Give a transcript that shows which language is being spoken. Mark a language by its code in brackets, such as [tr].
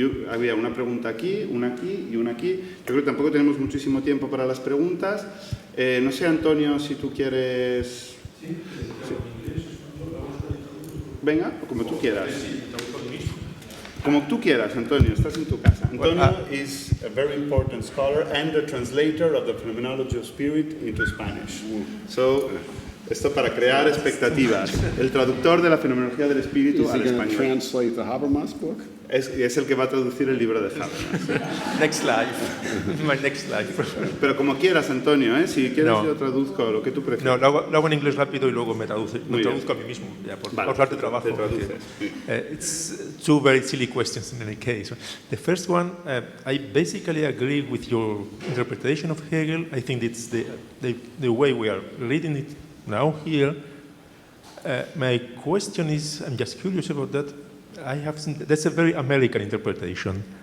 [es] Había una pregunta aquí, una aquí y una aquí. Yo creo que tampoco tenemos muchísimo tiempo para las preguntas. No sé, Antonio, si tú quieres... Sí. Venga, como tú quieras. Como tú quieras, Antonio, estás en tu casa. [en] Antonio is a very important scholar and the translator of the Phenomenology of Spirit into Spanish. So, [es] Esto para crear expectativas. El traductor de la fenomenología del espíritu al español. [en] Translate the Habermas book? [es] Es el que va a traducir el libro de Habermas. [en] Next slide. My next slide. [es] Pero como quieras, Antonio, ¿eh? Si quieres yo traduzco lo que tú prefieras. No, lo hago en inglés rápido y luego me traduzco a mí mismo, ya, por ahorrarte trabajo. [en] It's two very silly questions in any case. The first one, I basically agree with your interpretation of Hegel. I think it's the way we are reading it now here. My question is, I'm just curious about that. I have seen, that's a very American interpretation.